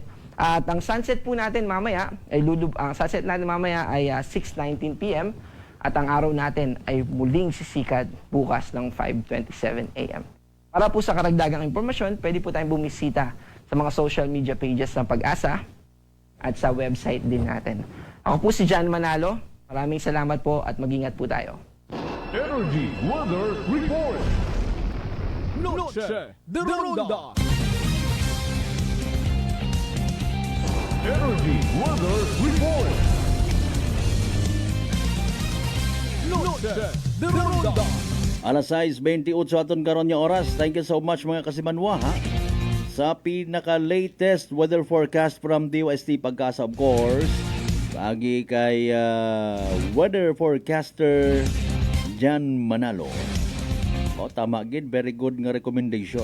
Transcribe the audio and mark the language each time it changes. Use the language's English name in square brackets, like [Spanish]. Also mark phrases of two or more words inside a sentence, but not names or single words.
[Filipino] At ang sunset po natin mamaya ay sunset natin mamaya ay 6:19 PM at ang araw natin ay muling sisikat bukas ng 5:27 AM. Para po sa karagdagang impormasyon, pwede po tayong bumisita sa mga [English] social media pages [Filipino] ng Pag-asa at sa website din natin. Ako po si John Manalo. Maraming salamat po at mag-ingat po tayo. Energy Weather Report. Noche de Ronda. Energy Weather Report. Noche de Ronda. [Hiligaynon] Alas 6:28 aton karon nga oras. [English] Thank you so much [Hiligaynon] mga kasimanwa ha. Sa pinaka-latest [English] weather forecast from DOST Pag-asa of course. [Hiligaynon] Pagi kay weather forecaster Jan Manalo. O tama gid, [English] very good [Hiligaynon] nga recommendation.